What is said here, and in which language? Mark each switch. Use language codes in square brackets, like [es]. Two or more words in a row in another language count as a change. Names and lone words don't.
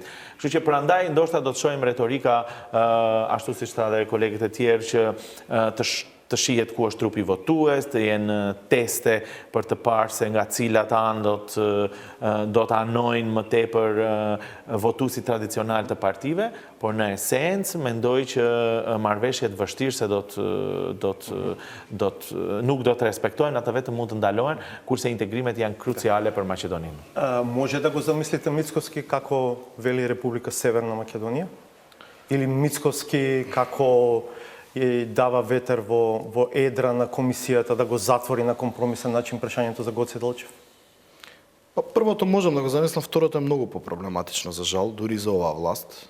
[sq] Kështu që prandaj ndoshta do të shohim retorika ashtu siç tha edhe kolegët e tjerë që të shihet ku është trupi votues, të jenë teste për të parë se nga cilat anë do të anojnë më tepër votuesit tradicional të partive, por në esencë mendoj që marrëveshjet vështirëse nuk do të respektojnë, ata vetëm mund të ndalohen, kurse integrimet janë круцијале për Maqedoninë. [mk] Може да го замислите Мицкоски како вели Република Северна Македонија? Или Мицкоски како и дава ветер во едра на комисијата да го затвори на компромисен начин прашањето за Гоце Делчев? Првото можам да го замислам, второто е многу по-проблематично за жал, дури за оваа власт.